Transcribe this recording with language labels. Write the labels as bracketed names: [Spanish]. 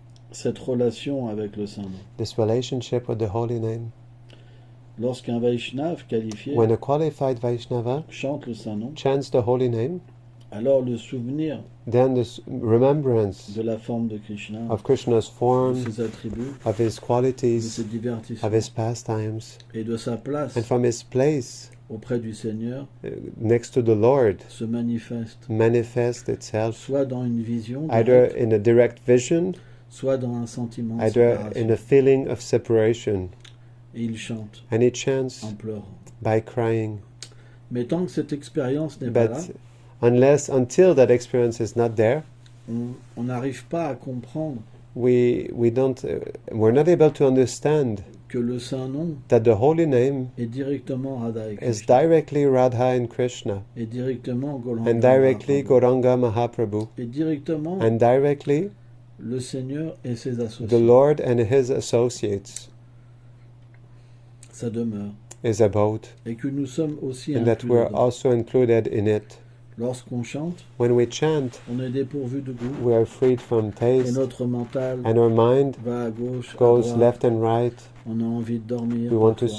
[French] cette relation avec le Saint-Nom. [English] this relationship with the holy name. [French] Lorsqu'un Vaishnav qualifié [English] When a qualified Vaishnava [French] chante le Saint-Nom, [English] chants the holy name, [French] alors le souvenir [English] then the remembrance [French] de la forme de Krishna, [English] of Krishna's [French] de [English] form, [French] ses attributs, [English] of his [French] de [English] qualities, [French] ses divertissements [English] of his pastimes, [French] et de sa place [English] and from his place [French] auprès du Seigneur [English] next to the Lord [French] se manifeste [English] manifest itself [French] soit dans une vision [English] either [French] directe, [English] in a direct vision, [French] soit dans un sentiment de [English] either [French] séparation. [English] in a feeling of separation. [French] Et il chante [English] And he chants [French] en pleurant. [English] by crying. [French] Mais tant que cette expérience n'est pas là, [English] But until that experience is not there, [French] on n'arrive pas à comprendre [English] we're not able to understand [French] que le Saint-Nom [English] that the holy name [French] est directement Radha et [English] is [French] Krishna, [English] directly Radha and Krishna, [French] et directement Gauranga [English] and directly [French] Mahaprabhu, [English] Gauranga Mahaprabhu, [French] et directement [English] and directly [French] le Seigneur et ses [English] the [French] associés. [English] Lord and his associates [French] Ça demeure. [English] is about, [French] Et que nous sommes aussi [English] and that [French] inclus [English] we're [French] dedans. [English] also included in it. [French] Lorsqu'on chante, [English] When we chant, [French] on est dépourvu de goût, [English] we are freed from [French] et [English] taste, [French] notre mental [English] and our mind [French] va à gauche, à [English] goes [French] droite, [English] left and right. [French] on a envie de dormir, [English] We want to [French] parfois.